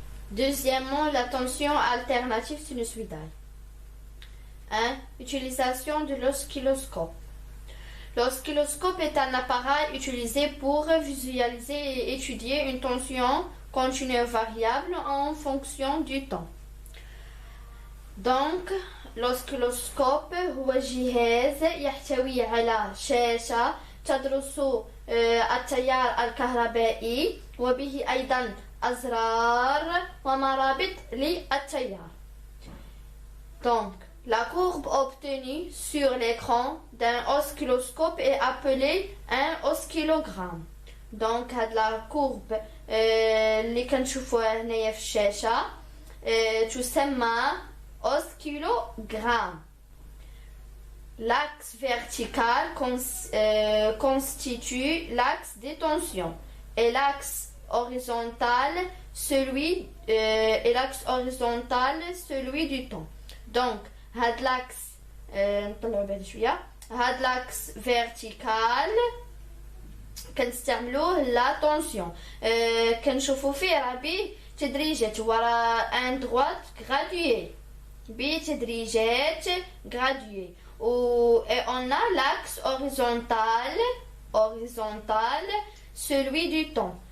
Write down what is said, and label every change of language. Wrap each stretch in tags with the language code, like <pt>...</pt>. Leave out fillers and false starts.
<fr>Deuxièmement, la tension alternative sinusoïdale. 1. Utilisation de l'oscilloscope. L'oscilloscope est un appareil utilisé pour visualiser et étudier une tension continue variable en fonction du temps. Donc, l'oscilloscope</fr> <ar>هو جهاز يحتوي على شاشة تدرس التيار الكهربائي وبه أيضا أزرار ومرابط للتيار.</ar> <fr>Donc, la courbe obtenue sur l'écran d'un oscilloscope est appelée un oscillogramme. Donc,</fr> <ar>هاد</ar> <fr>la courbe</fr> <ar>اللي كنشوفوها هنايا في الشاشة تسمى oscillogramme.</ar> <fr>L'axe vertical constitue l'axe des tensions et l'axe horizontal celui du temps.</fr> <ar>Donc, هاد l'axe نطلعو بعد شويه. هاد</ar> <fr>l'axe vertical</fr> <ar>كنستعملوه لا طونسيون كنشوفو فيه راه به تدريجات، هو راه ان دروات غراديي بتدريجات غراديي.</ar> <fr>et on a l'axe horizontal celui du temps.</fr>